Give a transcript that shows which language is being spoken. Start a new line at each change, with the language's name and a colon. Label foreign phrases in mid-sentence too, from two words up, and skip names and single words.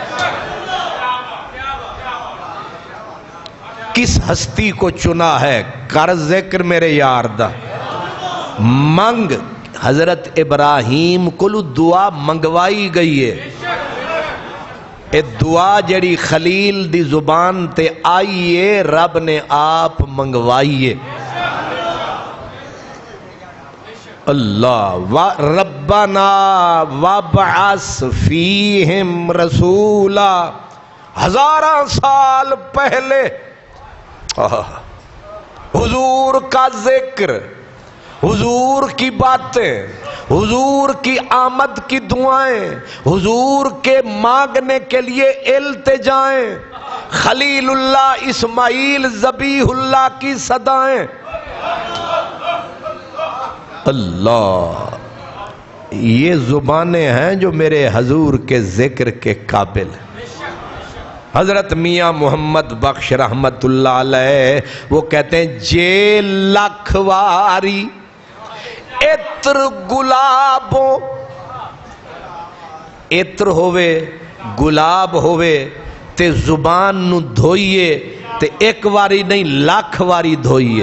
Urdu: کس ہستی کو چنا ہے، کر ذکر میرے یار دا. منگ حضرت ابراہیم کو دعا منگوائی گئی ہے.
Punjabi: اے دعا جیہڑی خلیل دی زبان تے آئی ہے، رب نے آپ منگوائی ہے.
Arabic: الله و ربنا وابعث فيهم رسولا.
Urdu: ہزاروں سال پہلے حضور کا ذکر، حضور کی باتیں، حضور کی آمد کی دعائیں، حضور کے مانگنے کے لیے التجائیں، خلیل اللہ اسماعیل ذبیح اللہ کی صدائیں. اللہ، یہ زبانیں ہیں جو میرے حضور کے ذکر کے قابل ہیں. حضرت میاں محمد بخش
Arabic: رحمة الله عليه
Urdu: وہ کہتے ہیں,
Punjabi: جے لکھواری عطر گلابوں، عطر ہووے گلاب ہووے تے زبان نوں دھوئیے تے اک واری نہیں لکھ واری دھوئیے.